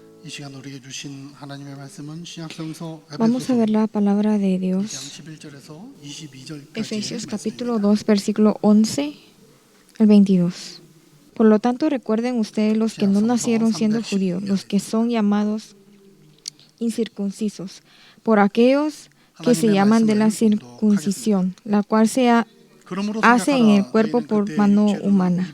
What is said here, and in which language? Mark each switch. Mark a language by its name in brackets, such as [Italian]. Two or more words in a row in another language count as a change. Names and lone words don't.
[Korean] 이 시간 우리에게 주신 하나님의 말씀은 신약성서 [Spanish] Vamos a ver la palabra de [Korean] 2장 [Spanish] Dios. [Korean] 11절에서 22절까지 [Spanish] Efesios capítulo 2, versículo 11 al 22. Por lo tanto, recuerden ustedes los que no nacieron siendo judíos, los que son llamados incircuncisos, por aquellos que se llaman de la circuncisión, la cual se hace en el cuerpo por mano humana.